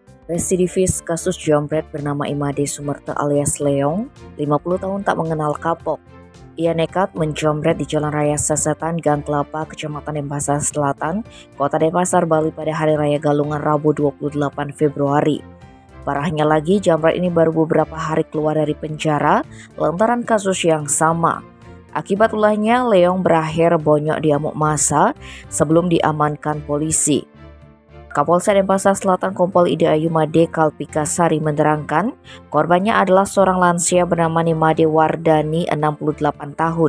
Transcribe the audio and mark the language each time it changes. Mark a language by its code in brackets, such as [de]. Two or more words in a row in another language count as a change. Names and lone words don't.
[id] Residivis kasus jambret bernama Imade Sumerta alias Leong, 50 tahun tak mengenal kapok. Ia nekat menjambret di Jalan Raya Sesetan, Gang Kelapa, Kecamatan Denpasar Selatan, Kota Denpasar, Bali pada Hari Raya Galungan Rabu 28 Februari. Parahnya lagi, jambret ini baru beberapa hari keluar dari penjara lantaran kasus yang sama. Akibat ulahnya, Leong berakhir bonyok di amuk massa sebelum diamankan polisi. Kapolsek Denpasar Selatan Kompol Ida Ayu Made Kalpikasari menerangkan korbannya adalah seorang lansia bernama Nimade Wardani 68 tahun.